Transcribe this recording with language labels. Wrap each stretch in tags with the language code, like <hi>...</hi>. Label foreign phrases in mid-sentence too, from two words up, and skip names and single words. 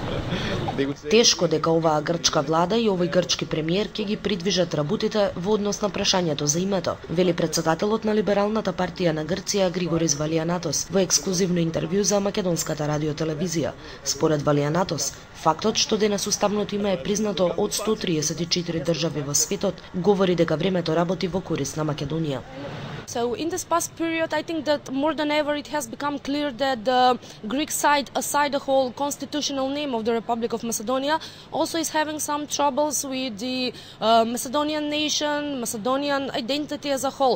<mk>Тешко дека оваа грчка влада и овој грчки премиер ќе ги придвижат работите во однос на прашањето за името, вели претседателот на Либералната партија на Грција Григорис Валианатос во ексклузивно интервју за македонската радиотелевизија. Според Валианатос, фактот што денес уставното име е признато од 134 држави во светот говори дека времето работи во корист на Македонија.</mk> <en>So in this past period, I think that more than ever it has become clear that the Greek side, aside the whole constitutional name of the Republic of Macedonia, also is having some troubles with the Macedonian nation, Macedonian identity as a whole.</en>